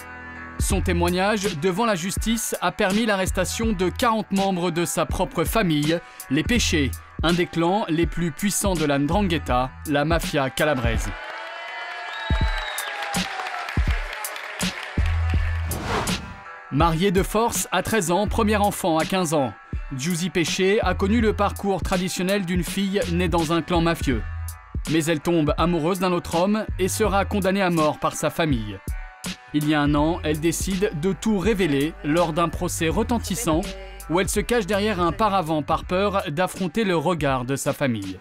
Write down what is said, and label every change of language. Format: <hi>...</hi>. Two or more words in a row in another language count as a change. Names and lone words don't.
<fr>Son témoignage devant la justice a permis l'arrestation de 40 membres de sa propre famille, les Pesce, un des clans les plus puissants de la 'Ndrangheta, la mafia calabraise. Marié de force à 13 ans, premier enfant à 15 ans. Giusy Pesce a connu le parcours traditionnel d'une fille née dans un clan mafieux. Mais elle tombe amoureuse d'un autre homme et sera condamnée à mort par sa famille. Il y a un an, elle décide de tout révéler lors d'un procès retentissant où elle se cache derrière un paravent par peur d'affronter le regard de sa famille.</fr>